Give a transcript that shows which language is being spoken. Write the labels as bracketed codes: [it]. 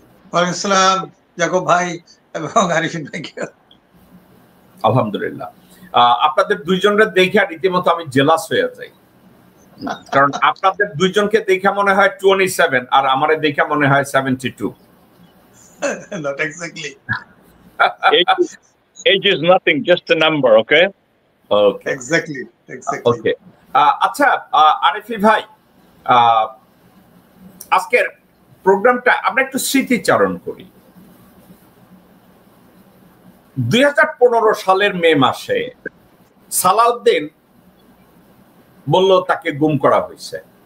[bn] ওয়ালাইকুম আসসালাম জাকব ভাই এবং আরিফিন ভাইকে। আলহামদুলিল্লাহ, আপনাদের দুইজনের দেখে রীতিমতো আমি জেলাস হয়ে যাই, কারণ আপনাদের দুইজনকে দেখে মনে হয় 27 আর আমারে দেখে মনে হয় 72। [en] Not exactly. Age is nothing, just a number, okay? Okay. Exactly. Okay. [bn] আচ্ছা আরিফি ভাই, আজকের প্রোগ্রামটা আমরা একটু স্মৃতিচারণ করি। 2015 সালের মে মাসে সালাউদ্দিন বলল তাকে গুম করা হয়েছে।